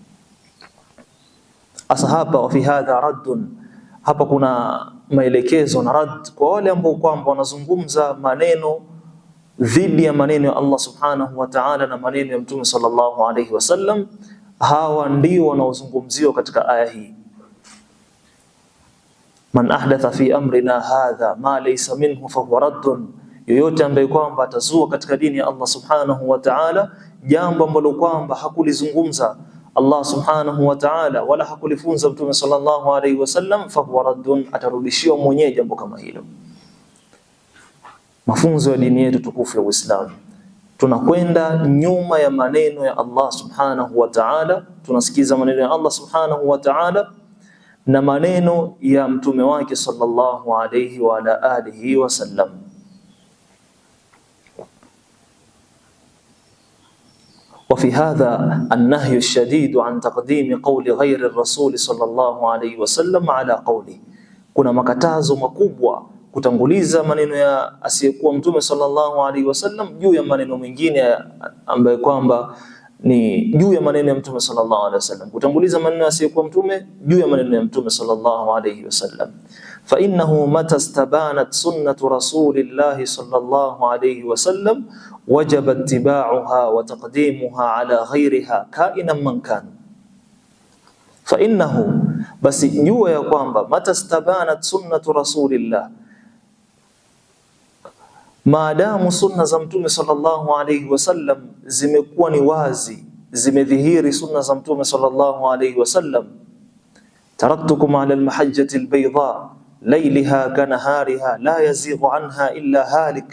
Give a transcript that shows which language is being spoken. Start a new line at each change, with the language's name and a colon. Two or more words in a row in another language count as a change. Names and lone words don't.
Swahili: Asa hapa
Arabic: وفي هذا ردٌّ,
Swahili: hapa kuna maelekezo na rad kwa wale ambao kwamba wanazungumza maneno dhidi ya maneno ya Allah
Arabic: سبحانه وتعالى
Swahili: na maneno ya mtume
Arabic: صلى الله عليه وسلم.
Swahili: Hawa ndio wanaozungumziwa katika aya hii.
Arabic: من أحدث في أمرنا هذا ما ليس منه فهو رد,
Swahili: yoyote ambaye kwamba atazua katika dini ya Allah
Arabic: سبحانه وتعالى
Swahili: jambo ambalo kwamba hakulizungumza Allah
Arabic: سبحانه وتعالى
Swahili: wala hakulifunza mtume
Arabic: صلى الله عليه وسلم, فهو رد,
Swahili: atarudishiwa mwenyewe jambo kama hilo. Mafunzo ya dini yetu tukufu ya Uislamu, tunakwenda nyuma ya maneno ya Allah
Arabic: سبحانه وتعالى,
Swahili: tunasikiza maneno ya Allah
Arabic: سبحانه وتعالى
Swahili: na maneno ya mtume wake
Arabic: صلى الله عليه وعلى آله وسلم. وفي هذا النهي الشديد عن تقديم قول غير الرسول صلى الله عليه وسلم على قوله,
Swahili: kuna makatazo makubwa kutanguliza maneno ya asiyekuwa mtume
Arabic: صلى الله عليه وسلم
Swahili: juu ya maneno mengine ambayo kwamba ni juu ya maneno ya mtume
Arabic: صلى الله عليه وسلم,
Swahili: kutanguliza maneno ya asiyekuwa mtume juu ya maneno ya mtume
Arabic: صلى الله عليه وسلم. فإنه متى استبانت سنة رسول الله صلى الله عليه وسلم وجب اتباعها وتقديمها على غيرها كائنا من كان. فإنه,
Swahili: basi jua ya kwamba
Arabic: متى استبانت سنة رسول الله,
Swahili: maadamu sunna za mtume
Arabic: صلى الله عليه وسلم
Swahili: zimekuwa ni wazi, zimedhihiri sunna za mtume
Arabic: صلى الله عليه وسلم, تركتكم على المحجة البيضاء ليلها كنهارها لا يزيغ عنها إلا هالك.